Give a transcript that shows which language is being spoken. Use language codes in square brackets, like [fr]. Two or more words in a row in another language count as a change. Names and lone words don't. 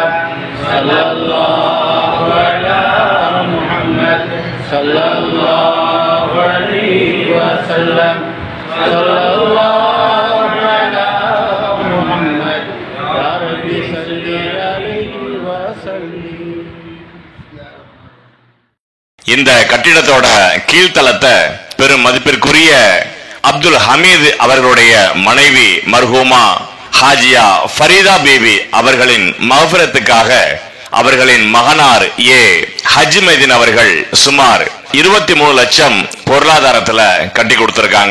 [ar] صلى الله على محمد صلى الله عليه وسلم. صلى الله على محمد يا ربي صل عليه وسلم. [ta] இந்த கட்டிடத்தோட கீழ்த்தளத்தை பெரும் மதிப்பிற்குரிய அப்துல் ஹமீது அவர்களுடைய மனைவி மர்ஹூமா ஹாஜியா ஃபரீதா பேபி அவர்களின் மஃபிரத்துக்காக அவர்களின் மகனார் ஹஜ் மைதீன் அவர்கள் சுமார் 23 லட்சம் பொருளாதாரத்துல கட்டி கொடுத்திருக்காங்க.